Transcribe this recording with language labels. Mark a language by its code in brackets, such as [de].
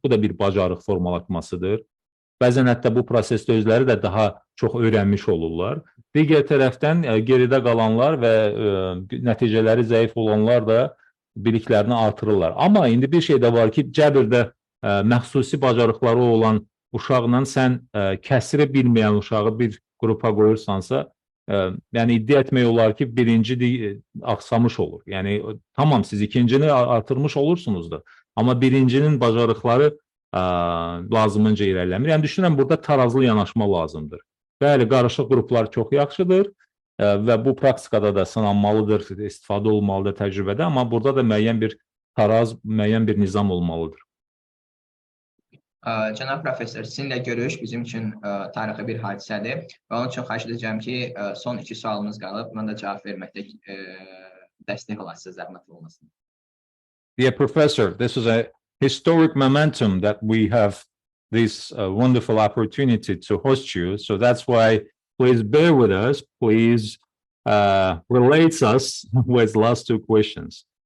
[az] Bu da bir bacarıq formalaşmasıdır. Bəzən hətta bu prosesdə özləri də daha çox öyrənmiş olurlar. Digər tərəfdən geridə qalanlar və nəticələri zəif olanlar da biliklərini artırırlar. Amma indi bir şey də var ki, cəbirdə məxsusi bacarıqları olan uşaqla sən kəsiri bilməyən uşağı bir qrupa qoyursansa, yəni iddia etmək olar ki, birinci axsamış olur. Yəni tamam, siz ikincini artırmış olursunuz da, amma birincinin bacarıqları lazımınca irəliləmir. Yəni düşünürəm, burada tarazlı yanaşma lazımdır. Bəli, qarışıq qruplar çox yaxşıdır və bu praktikada da sınanmalıdır, istifadə olmalıdır təcrübədə, amma burada da müəyyən bir taraz, müəyyən bir nizam olmalıdır. Cənab professor, sizinlə görüş bizim üçün tarixi bir hadisədir və onun üçün xahiş edəcəm ki, son 2 sualımız qalıb, mən də cavab verməkdə dəstək olasınız, zəhmət olmasın. [en] Dear professor, this is a historic momentum that we have this wonderful opportunity to host you. So that's why please bear with us. Please relate us with the last 2 questions.